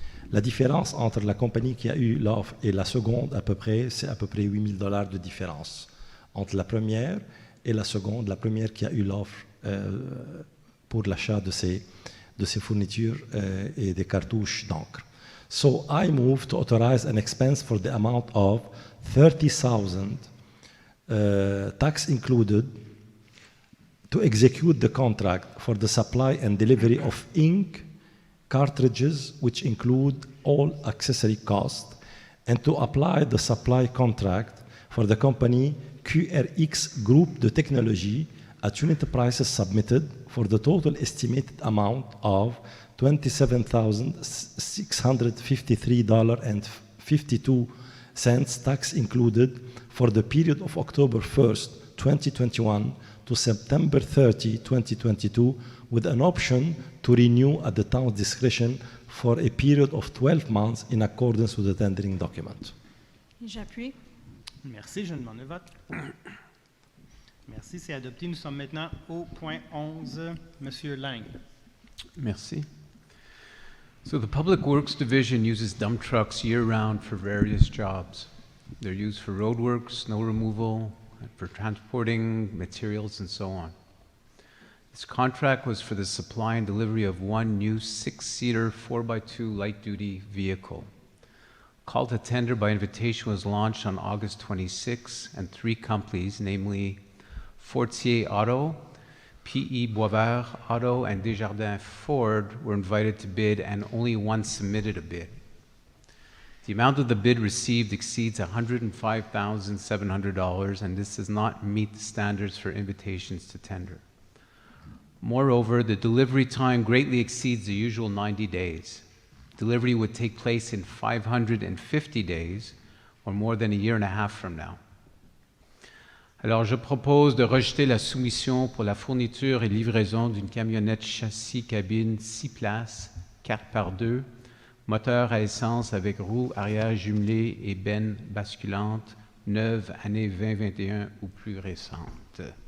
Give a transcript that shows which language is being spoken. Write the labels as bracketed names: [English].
[French] La différence entre la compagnie qui a eu l'offre et la seconde, c'est à peu près $8 000 de différence entre la première et la seconde. La première qui a eu l'offre pour l'achat de ces fournitures et des cartouches d'encre. [English] So I move to authorize an expense for the amount of $30,000, tax included, to execute the contract for the supply and delivery of ink, cartridges, which include all accessory costs, and to apply the supply contract for the company QRX Group de Technologie at unit prices submitted for the total estimated amount of $27,653.52, tax included, for the period of October 1st, 2021 to September 30, 2022, with an option to renew at the town's discretion for a period of 12 months in accordance with the tendering document. [French] J'appuie. Merci, je demande le vote. Merci, c'est adopté. Nous sommes maintenant au point 11. Monsieur Lang. Merci. [English] So the Public Works Division uses dump trucks year-round for various jobs. They're used for road work, snow removal, for transporting materials, and so on. This contract was for the supply and delivery of one new 6-seater 4x2 light-duty vehicle. Call to tender by invitation was launched on August 26, and 3 companies, namely Fortier Auto, P.E. Boisvert Auto, and Desjardins Ford, were invited to bid, and only one submitted a bid. The amount of the bid received exceeds $105,700, and this does not meet the standards for invitations to tender. Moreover, the delivery time greatly exceeds the usual 90 days. Delivery would take place in 550 days, or more than a year and a half from now. [French] Alors, je propose de rejeter la soumission pour la fourniture et livraison d'une camionnette châssis cabine 6 places, 4x2, moteur à essence avec roues arrière jumelées et benne basculante, neuve, année 2021 ou plus récente.